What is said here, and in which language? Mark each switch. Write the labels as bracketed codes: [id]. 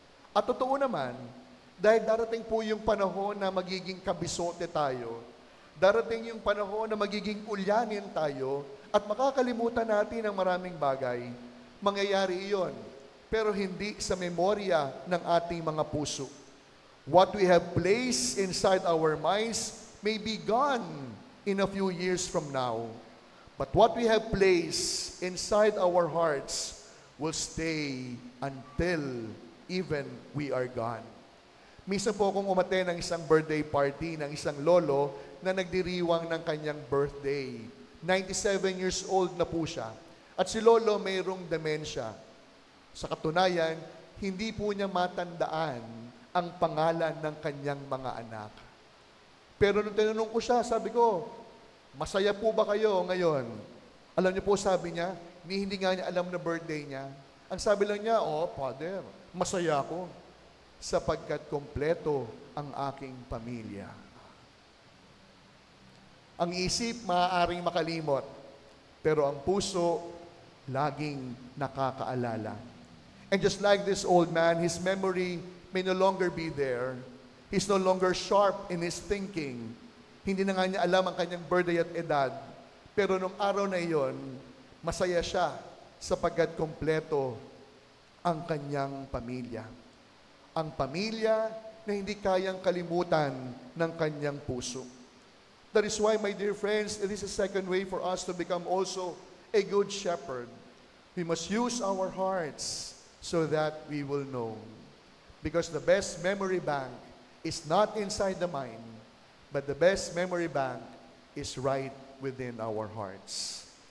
[tl] At totoo naman, dahil darating po yung panahon na magiging kabisote tayo, darating yung panahon na magiging ulyanin tayo, at makakalimutan natin ang maraming bagay, mangyayari iyon, pero hindi sa memorya ng ating mga puso. [en] What we have placed inside our minds may be gone in a few years from now. But what we have placed inside our hearts will stay until even we are gone. [tl] Minsan po akong umate ng isang birthday party ng isang lolo na nagdiriwang ng kanyang birthday. 97 years old na po siya. At si lolo mayroong dementia. Sa katunayan, hindi po niya matandaan ang pangalan ng kanyang mga anak. Pero nung tinanong ko siya, sabi ko, masaya po ba kayo ngayon? Alam niyo po, sabi niya, hindi nga niya alam na birthday niya. Ang sabi lang niya, Father, masaya ako sapagkat kompleto ang aking pamilya. Ang isip maaaring makalimot, pero ang puso laging nakakaalala. [en] And just like this old man, his memory may no longer be there. He's no longer sharp in his thinking. [tl] Hindi na nga niya alam ang kanyang birthday at edad. Pero nung araw na iyon, masaya siya sapagkat kompleto ang kanyang pamilya. Ang pamilya na hindi kayang kalimutan ng kanyang puso. [en] That is why, my dear friends, it is a second way for us to become also a good shepherd. We must use our hearts so that we will know. Because the best memory bank is not inside the mind, but the best memory bank is right within our hearts.